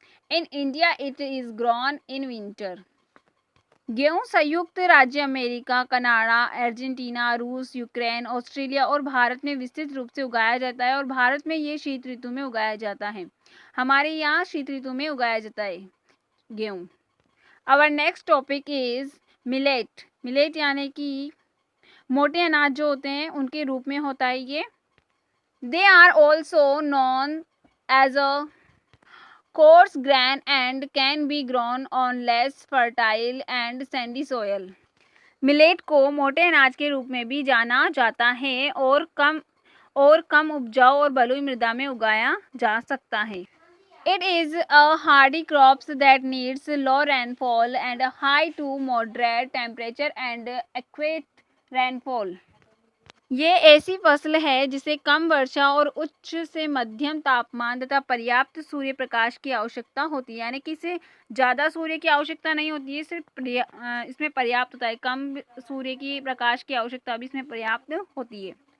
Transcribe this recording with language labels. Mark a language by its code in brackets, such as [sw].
[en] In India, it is grown in winter. [hi] गेहूं संयुक्त राज्य अमेरिका, कनाडा, अर्जेंटीना, रूस, यूक्रेन, ऑस्ट्रेलिया और भारत में विस्तृत रूप से उगाया जाता है और भारत में ये शीत ऋतु में उगाया जाता है। हमारे यहाँ शीत ऋतु में उगाया जाता है गेहूं। [en] Our next topic is millet. [hi] Millet यानी कि मोटे अनाज जो होते हैं उनके रूप में होता है ये। [en] They are also known as a coarse grain and can be grown on less fertile and sandy soil. [hi] Millet को मोटे अनाज के रूप में भी जाना जाता है और कम उपजाऊ और बलुई मृदा में उगाया जा सकता है। [en] It is a hardy crop that needs low rainfall and high to moderate temperature and adequate rainfall. [hi] ये ऐसी फसल है जिसे कम वर्षा और उच्च से मध्यम तापमान तथा पर्याप्त सूर्य प्रकाश की आवश्यकता होती है, यानी कि इसे ज़्यादा सूर्य की आवश्यकता नहीं होती है, सिर्फ इसमें पर्याप्त होता है। कम सूर्य की प्रकाश की आवश्यकता भी इसमें पर्याप्त होती है।